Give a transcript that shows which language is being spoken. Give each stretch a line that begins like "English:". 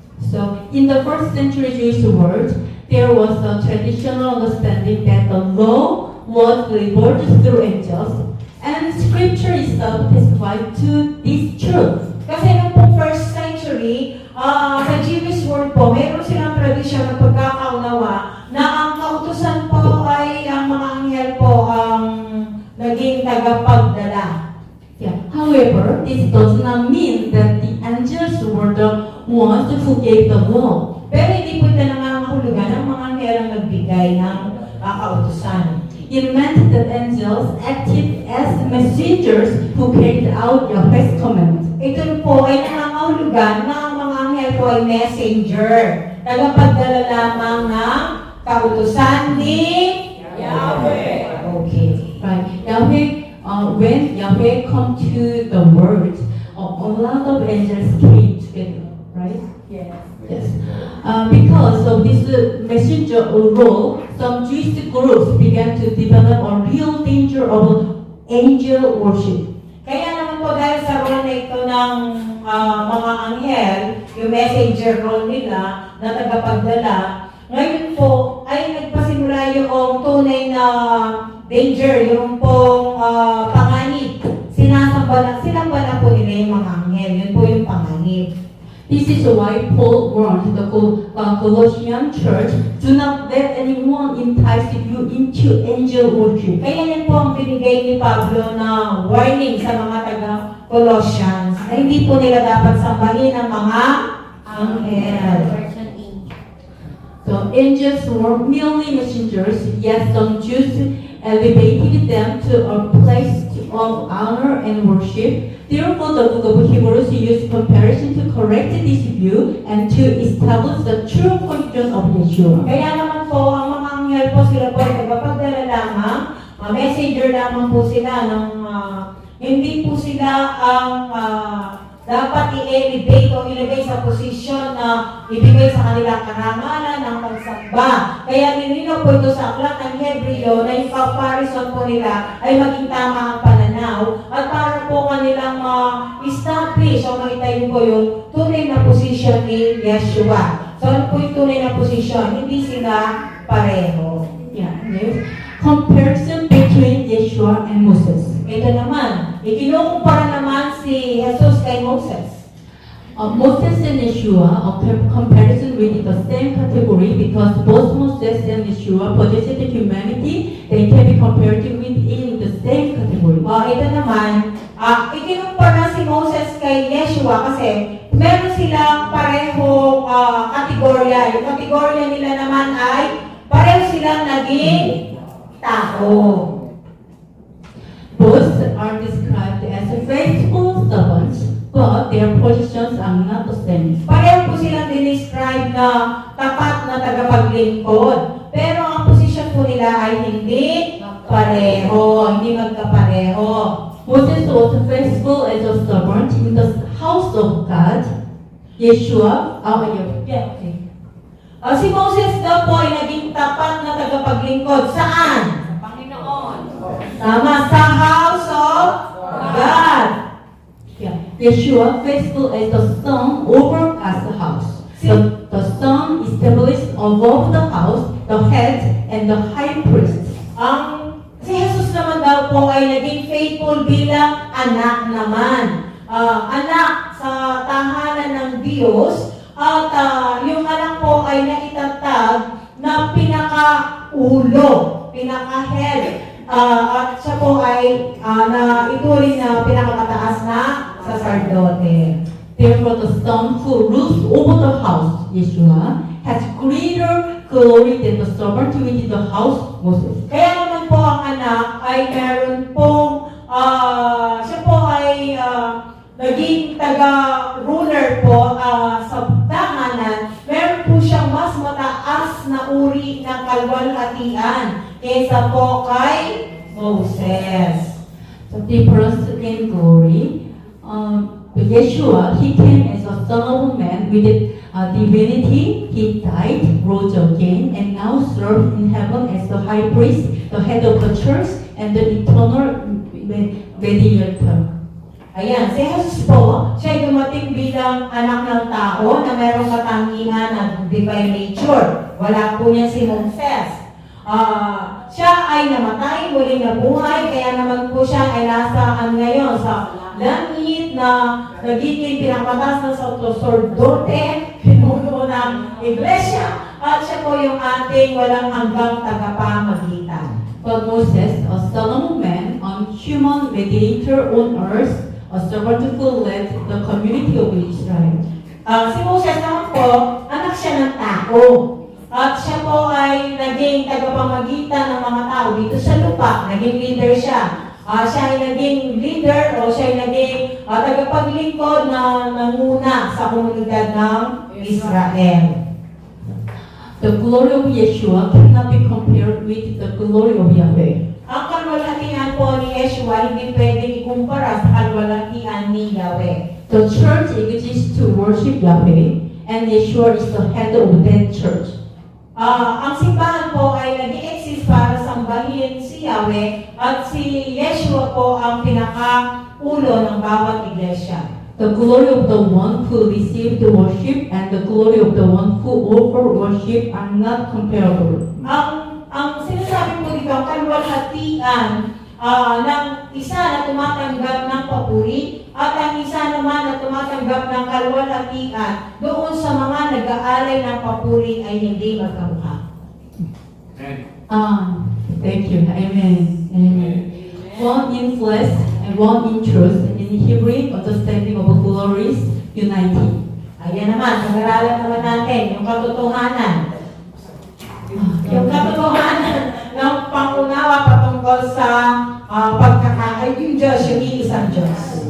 English: So, in the first century Jewish world, there was a traditional understanding that the law was delivered through angels, and Scripture itself testified to this truth.
Filipino: Kasi nung po first century, sa Jewish world po, meron silang tradisyon ng pagkakaunawa na ang kautusan po ay ang mga anghel po ang naging tagapagdala.
English: Yeah. However, this does not mean that the angels were the ones who gave the law.
Filipino: Pero hindi po ito nangangahulugan ng mga anghel ang nagbigay ng kautusan.
English: It meant that angels acted as messengers who carried out Yahweh's command.
Filipino: Ito po ay nangangahulugan na ang mga anghel po ay messenger. Tagapagdala lamang ng kautusan ni Yahweh. Okay.
English: Right. When Yahweh come to the world, a lot of angels came together. Right? Yes. Yes. Because of this messenger role, some Jewish groups began to develop a real danger of angel worship.
Filipino: Kaya naman po dahil sa role na ito ng mga anghel, yung messenger role nila na tagapagdala, ngayon po ay nagpasimula yung tunay na danger, yung pong panganib. Sinamba na po nila yung mga anghel. Yun po yung panganib.
English: This is why Paul warned the Colossian church, do not let anyone entice you into angel worship.
Filipino: Kaya yan po ang binigay ni Pablo na warning sa mga taga-Colossians na hindi po nila dapat sambahin ang mga anghel.
English: So angels were merely messengers, yet some Jews elevated them to a place of honor and worship. Therefore, the book of Hebrews used comparison to correct this view and to establish the true function of Yeshua.
Filipino: Kaya naman po, ang mga anghel po sila po ay nagpapagdala lamang, messenger lamang po sila ng hindi po sila ang dapat i-elevate o ilagay sa posisyon na ibigay sa kanila karangalan ng pagsamba. Kaya nilinaw po ito sa aklat ng Hebreo na yung comparison po nila ay maging tama ang pananaw at para po kanilang ma-establish o maitayin po yung tunay na posisyon ni Yeshua. So ano po yung tunay na posisyon? Hindi sila pareho.
English: Yeah, next. Comparison between Yeshua and Moses.
Filipino: Ito naman, ikinukumpara naman si Jesus kay Moses.
English: Moses and Yeshua, a comparison with the same category because both Moses and Yeshua possessed humanity, they can be compared within the same category.
Filipino: Ito naman, ikinumpara si Moses kay Yeshua kasi meron silang parehong kategorya. Yung kategorya nila naman ay pareho silang naging tao.
English: Both are described as faithful servants, but their positions are not the same.
Filipino: Pareho po silang dinescribe na tapat na tagapaglingkod. Pero ang posisyon po nila ay hindi pareho, hindi magkapareho.
English: Moses was faithful as a servant in the house of God. Yeshua, okay.
Filipino: Si Moses daw po ay naging tapat na tagapaglingkod. Saan? Tama, sa house of God.
English: Yeah. Yeshua, faithful as the son over God's house. The son established above the house, the head, and the high priest.
Filipino: Si Jesus naman daw po ay naging faithful bilang anak naman. Anak sa tahanan ng Diyos. At yung anak po ay naitatag na pinaka-ulo, pinaka-head. At siya po ay ituring na pinakamataas na sacerdote.
English: Therefore, the son who rules over the house, Yeshua, has greater glory than the servant which is the house, Moses.
Filipino: Kaya naman po ang anak ay meron pong, siya po ay naging taga-ruler po sa tahanan. Meron po siyang mas mataas na uri ng kalwalhatian kaysa po kay Moses.
English: The difference in glory. Yeshua, he came as a son of man with divinity. He died, rose again, and now serves in heaven as the high priest, the head of the church, and the eternal mediator.
Filipino: Ayan, si Jesus po, siya ay dumating bilang anak ng tao na mayroong katangian ng divine nature. Wala po niya si Moses. Siya ay namatay, muling nabuhay, kaya naman po siya ay nasaan ngayon sa langit na nagiging pinakamatas na sa sacerdote, pinuno ng iglesia, at siya po yung ating walang hanggang tagapamagitan.
English: But Moses, a son of man, a human mediator on earth, a servant who led the community of Israel.
Filipino: Si Moses naman po, anak siya ng tao. At siya po ay naging tagapamagitan ng mga tao dito sa lupa. Naging leader siya. Siya ay naging leader o siya ay naging tagapaglingkod na nanguna sa komunidad ng Israel.
English: The glory of Yeshua cannot be compared with the glory of Yahweh.
Filipino: Ang kalwalhatian po ni Yeshua hindi pwedeng ikumpara sa kalwalhatian ni Yahweh.
English: The church exists to worship Yahweh, and Yeshua is the head of that church.
Filipino: Ang simbahan po ay nag-exist para sambahin si Yahweh at si Yeshua po ang pinaka-ulo ng bawat iglesia.
English: The glory of the one who received the worship and the glory of the one who offered worship are not comparable.
Filipino: Ang sinasabi po dito, ang kalwalhatian ng isa na tumatanggap ng papuri at ang isa naman na tumatanggap ng kalwalhatian doon sa mga nag-aalay ng papuri ay hindi magkamukha.
English: Thank you. Amen. Amen. One in flesh and one in truth. In Hebrew, understanding of glories united.
Filipino: Ayan naman, pag-aralan naman natin yung katotohanan. Yung katotohanan ng pangunawa patungkol sa pagkakaay yung Diyos, yung iisang Diyos.